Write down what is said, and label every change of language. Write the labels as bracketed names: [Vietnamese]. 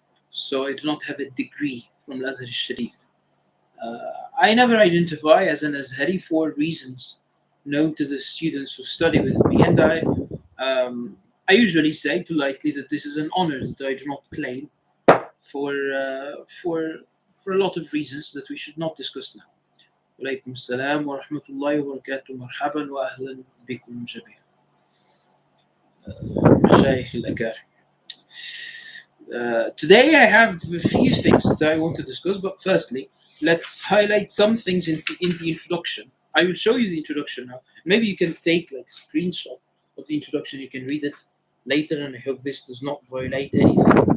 [English] So I do not have a degree from Al-Azhar al-Sharif. I never identify as an Azhari for reasons known to the students who study with me, and I usually say politely that this is an honor that I do not claim for a lot of reasons that we should not discuss now. [Arabic] وعليكم السلام ورحمة الله وبركاته. مرحبا وأهلا بكم جميعا مشايخ الأكارم. [English] Today I have a few things that I want to discuss, but firstly, let's highlight some things in the introduction. I will show you the introduction now. Maybe you can take like a screenshot of the introduction. You can read it later, and I hope this does not violate anything.